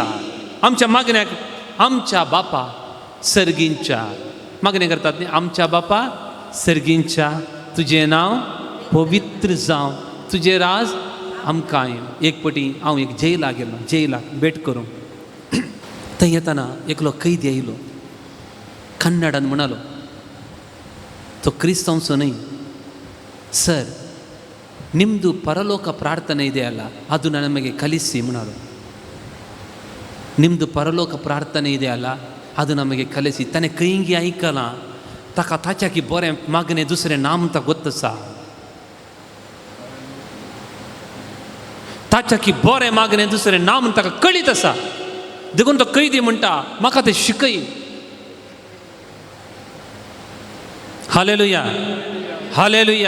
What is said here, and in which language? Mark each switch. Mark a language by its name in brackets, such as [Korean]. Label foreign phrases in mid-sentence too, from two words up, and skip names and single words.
[Konkani] आमच्या मागण्याक आमच्या बापा सर्गींच्या मागणें करतात न्ही, आमच्या बापा सर्गींच्या तुजें नांव पवित्र जावं, तुजें राज आमकां येवं. एक पटी हांव एक जेलाक गेलो, जेलाक भेट करूं. थंय येताना एकलो कैदी येयलो. कन्नडान म्हणालो, तो [Kannada] ಕ್ರಿಸ್ತಂಸು ನ್ಹೈ ಸರ್, ನಿಮ್ಮದು ಪರಲೋಕ ಪ್ರಾರ್ಥನೆ ಇದೆ ಅಲ್ಲ, ಅದು ನಮಗೆ ಕಲಿಸಿ म्हणालो. ನಿಮ್ಮದು ಪರಲೋಕ ಪ್ರಾರ್ಥನೆ ಇದೆ ಅಲ್ಲ, ಅದು ನಮಗೆ ಕಲಿಸಿ. [Konkani] ताणें कयंगी आयकलां, ताका ताच्या की बरें मागणें दुसरें नाम ताका गोत्त आसा. ताच्या की बरें मागणें दुसरें नाम ताका कळीत आसा. देखून तो कैदी म्हणटा, म्हाका तें शिकय. हालेलुया, हालेलुया.